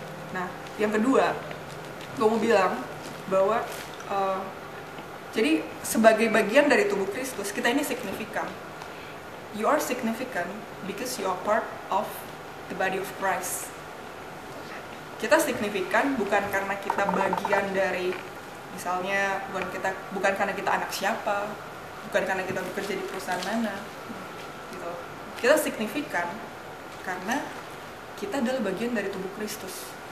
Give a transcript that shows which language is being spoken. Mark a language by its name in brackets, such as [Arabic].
[Indonesian] Nah, yang kedua, gue mau bilang bahwa jadi sebagai bagian dari tubuh Kristus, kita ini signifikan. [English] You are significant because you are part of the body of Christ. [Indonesian] Kita signifikan bukan karena kita bagian dari, misalnya bukan karena kita anak siapa, bukan karena kita bekerja di perusahaan mana, gitu. Kita signifikan karena kita adalah bagian dari tubuh Kristus.